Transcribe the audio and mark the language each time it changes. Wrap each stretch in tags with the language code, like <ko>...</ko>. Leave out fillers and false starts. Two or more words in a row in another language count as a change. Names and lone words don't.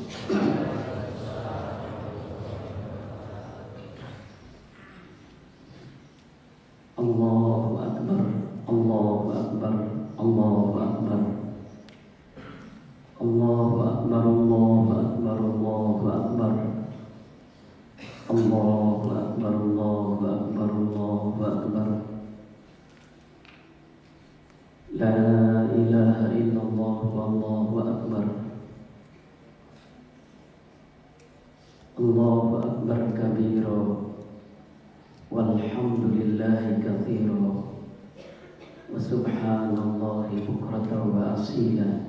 <ar>الله أكبر الله أكبر الله أكبر الله أكبر الله أكبر الله أكبر الله أكبر الله أكبر الله أكبر. لا إله إلا الله والله أكبر. الله أكبر كبيرا والحمد لله كثيرا وسبحان الله بكرة وأصيلا.</ar>